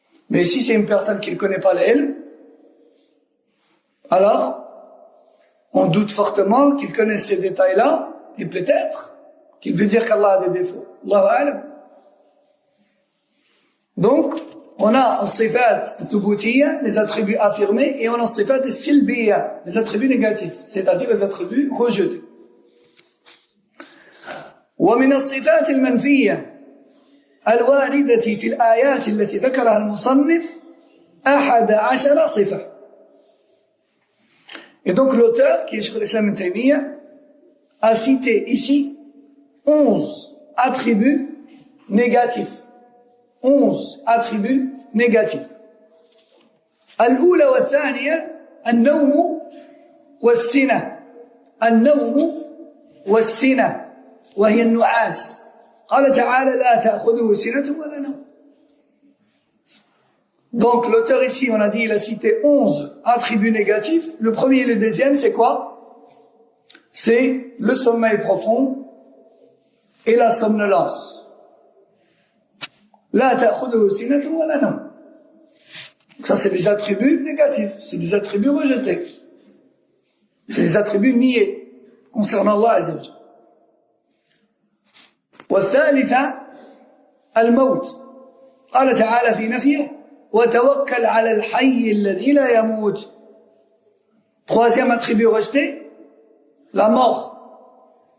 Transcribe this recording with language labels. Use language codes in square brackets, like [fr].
[fr] Mais si c'est une personne qui ne connaît pas l'ilm, alors on doute fortement qu'il connaisse ces détails-là, et peut-être qu'il veut dire qu'Allah a des défauts. [ar] Allahu a'lam. [fr] Donc, on a as-sifat al-thubutiyya, les attributs affirmés, et on a as-sifat al-silbiyya, les attributs négatifs, c'est-à-dire les attributs rejetés. [ar] ومن الصفات المنفية الواردة في الآيات التي ذكرها المصنف 11 صفة. [fr] Et donc l'auteur, qui est Cheikh al-Islam Ibn Taymiyyah, a cité ici 11 attributs négatifs. 11 attributs négatifs. [ar] الأولى والثانية النوم والسنة. النوم والسنة وهي النعاس. قال تعالى لا تأخذه سنة ولا نوم. [fr] Donc l'auteur ici, on a dit, il a cité 11 attributs négatifs. Le premier et le deuxième, c'est quoi? C'est le sommeil profond et la somnolence. [ar] La ta'khudhuhu sinatun wa la nawm. [fr] Ça, c'est des attributs négatifs, c'est des attributs rejetés. C'est des attributs niés concernant Allah Azza wa Jalla. [ar] والثالثة الموت. قال تعالى في نفيه وتوكل على الحي الذي لا يموت. [fr] Troisième attribut rejeté, la mort.